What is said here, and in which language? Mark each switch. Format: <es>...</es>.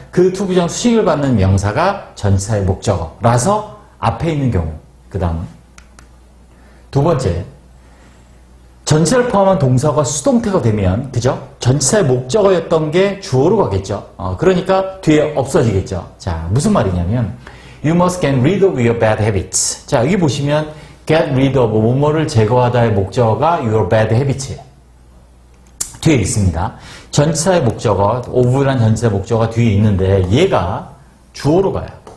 <ko>그 투부정 수식을 받는 명사가 전치사의 목적어라서 앞에 있는 경우. 그 다음 두 번째, 전치사를 포함한 동사가 수동태가 되면, 그죠? 전치사의 목적어였던 게 주어로 가겠죠. 그러니까 뒤에 없어지겠죠. 자, 무슨 말이냐면,</ko> <en>you must get rid of your bad habits.</en> <ko>자, 여기 보시면, get rid of, 뭐뭐를 제거하다의 목적어가 your bad habits예요. 뒤에 있습니다. 전치사의 목적어, of란 전치사의 목적어가 뒤에 있는데, 얘가 주어로 가요.</ko>